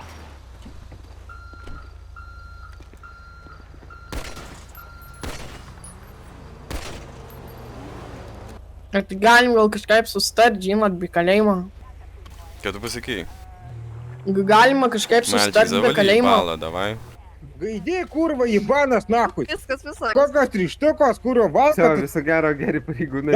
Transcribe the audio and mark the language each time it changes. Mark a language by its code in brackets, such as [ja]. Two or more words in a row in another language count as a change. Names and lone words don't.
[lt] Ar tai galim gal kažkaip susitart, žinot, be kalėjimo? Ką tu pasakei? Galima kažkaip [ru] Мальчик, [lt] susitart be [ru] завали [lt] kalėjimo? [ru] ебало, давай. Иди, курва, ебанас, нахуй. [lt] Viskas, viskas. Kokios 3 štukos, kurva, valka. Viso gero, geri pareigūnai.